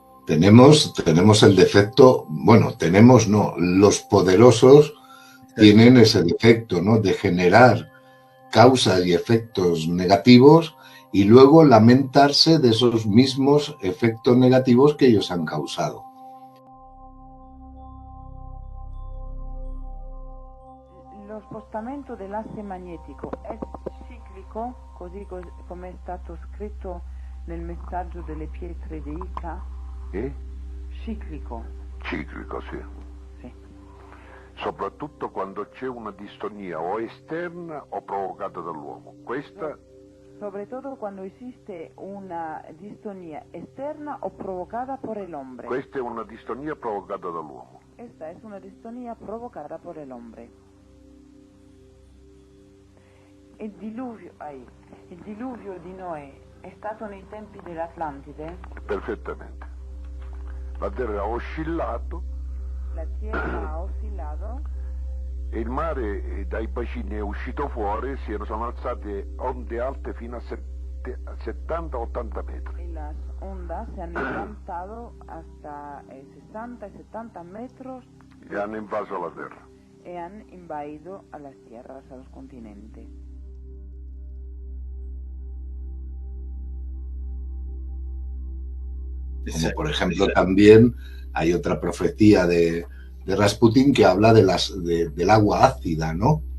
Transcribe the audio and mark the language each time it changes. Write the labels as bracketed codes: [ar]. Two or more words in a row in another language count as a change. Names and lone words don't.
[es] Tenemos el defecto, bueno, tenemos no, los poderosos tienen ese defecto, ¿no? De generar causas y efectos negativos y luego lamentarse de esos mismos efectos negativos que ellos han causado. [it] Lo spostamento dell'asse magnetico è ciclico, così come è stato scritto nel messaggio delle pietre di Ica? Ciclico. Ciclico, sì. Sì. Soprattutto quando c'è una distonia o esterna o provocata dall'uomo. Questa... Soprattutto quando esiste una distonia esterna o provocata [es] por el hombre. [it] Questa è una distonia provocata dall'uomo. [es] Esta es una distonia provocata por el hombre. [it] Il diluvio di Noè è stato nei tempi dell'Atlantide? Perfettamente. La terra ha oscillato. [es] La tierra ha oscillato. [it] E il mare dai bacini è uscito fuori, sono alzate onde alte fino a 70-80 metri. [es] E las ondas se han levantado hasta 60 y 70 metros. [it] E hanno invaso la terra. [es] E han invadido a las tierras, a los continentes. Como por ejemplo también hay otra profecía de Rasputín que habla del agua ácida, ¿no?